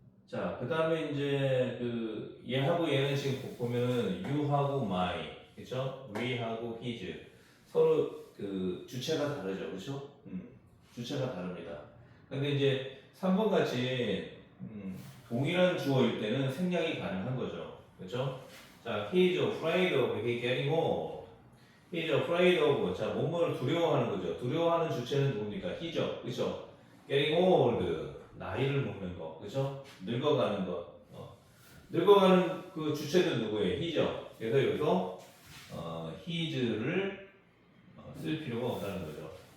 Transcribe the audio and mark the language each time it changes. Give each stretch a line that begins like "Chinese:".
Korean: 자, 그 다음에 이제 그 얘하고 얘는 지금 보면은 you하고 my, 그렇죠? we하고 his 서로 그 주체가 다르죠, 그렇죠? 주체가 다릅니다. 근데 이제 3번 같이 동일한 주어일 때는 생략이 가능한 거죠, 그렇죠?
English: 자, he is afraid of he getting old. He is afraid of
Korean: 자, 뭐뭐를 두려워하는 거죠. 두려워하는 주체는 누굽니까? he죠, 그렇죠?
English: Getting old.
Korean: 나이를 먹는 거, 그렇죠? 늙어가는 거. 늙어가는 그 주체는 누구예요? he죠. 그래서 여기서 his를 쓸 필요가 없다는 거죠.